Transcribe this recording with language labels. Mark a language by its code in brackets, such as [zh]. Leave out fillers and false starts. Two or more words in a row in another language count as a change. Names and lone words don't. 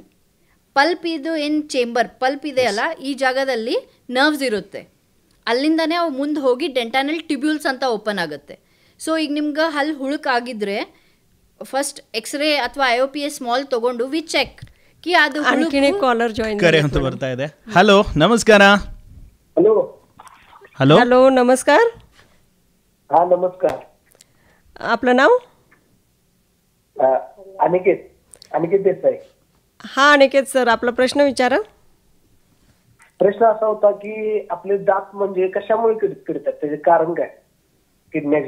[kn] ಇದು ಏನು [en] chamber pulp [kn] ಇದೆಯಲ್ಲ, ಈ ಜಾಗದಲ್ಲಿ ನರ್ವ್ಸ್ ಇರುತ್ತೆ. ಅಲ್ಲಿಂದನೇ ಅವು ಮುಂದೆ ಹೋಗಿ [en] dentinal tubules [kn] ಅಂತ ಓಪನ್ ಆಗುತ್ತೆ. ಸೊ ಈಗ ನಿಮ್ಗೆ ಹಲ್ಲು ಹುಳುಕಾಗಿದ್ರೆ [en] first X-ray [kn] ಅಥವಾ IOPS ಸ್ಮಾಲ್ ತೊಗೊಂಡು [en] we check [kn] ಕಿ ಅದು [en] caller join [kn] ಕರೆ ಅಂತ ಬರ್ತಾ ಇದೆ. ಹಲೋ, ನಮಸ್ಕಾರ. [mr] हॅलो हॅलो हॅलो, नमस्कार. हा नमस्कार. आपलं नाव? अनिकेत देसाई. हा अनिकेत सर, आपला प्रश्न विचारा. प्रश्न असा होता की आपले दात म्हणजे कशामुळे किडतात, त्याचे कारण काय किडण्याचे?